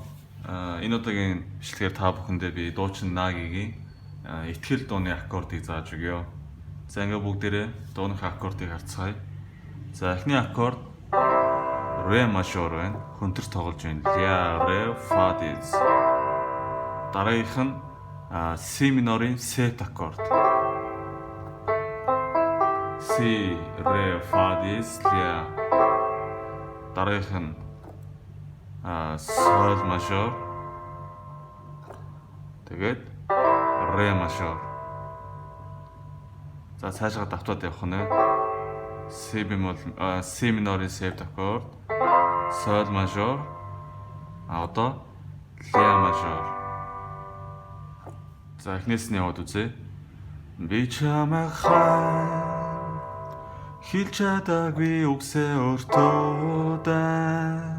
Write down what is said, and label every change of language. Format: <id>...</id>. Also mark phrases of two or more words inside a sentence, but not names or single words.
<mn>Энэ удаагийн бичлэгээр та бүхэндээ би дуучин Нагийн итгэл дууны аккордыг зааж өгье. За ингээ бүгдээрээ дууных аккордыг харцгаая. За эхний аккорд ре мажор байна. Хөнтөр тоглож байна. Ля, ре, фа диез. Дараагийнх нь си минорын септ аккорд. Си, ре, фа диез, ля. Дараагийнх нь соль мажор. Тэгээд ре мажор. За цаашаа давтаад явах нь си бемол си минорын септ аккорд, соль мажор, одоо ля мажор. За эхнээс нь яваад үзье. Би чамайг хэлж чадаагүй үгсээ өөртөө дан.</mn>